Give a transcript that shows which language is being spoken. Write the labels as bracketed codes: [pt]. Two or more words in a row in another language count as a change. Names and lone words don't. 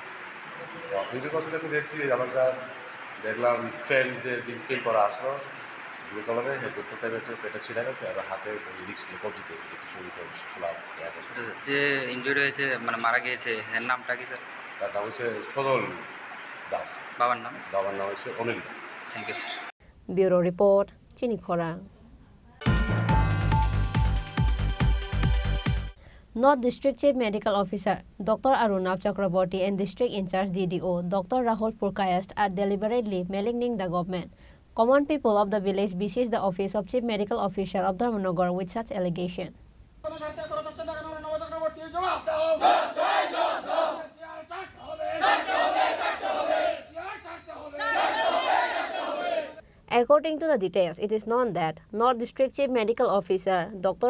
[en] injured person [bn] আমি দেখছি আবার যা দেখলাম ট্রেন যে [en] jeans pant [bn] পরা আসলো [en] blue color [bn] হেডটা একটু পেটে ছিঁড়া গেছে আর হাতে রিক্স কবজিতে চুরি করে খোলা। আচ্ছা, যে ইনজুরি হয়েছে মানে মারা গিয়েছে এর নামটা কি স্যার? তার নাম হচ্ছে সদল দাস। বাবার নাম? বাবার নাম হচ্ছে অনিল দাস। [en] thank you sir. Bureau Report, Chini Khorang. North District Chief Medical Officer Dr. Arunab Chakraborty and District In Charge DDO Dr. Rahul Purkayast are deliberately maligning the government. Common people of the village besiege the office of Chief Medical Officer of Dharmanagar with such allegation. According to the details, it is known that North District Chief Medical Officer Dr.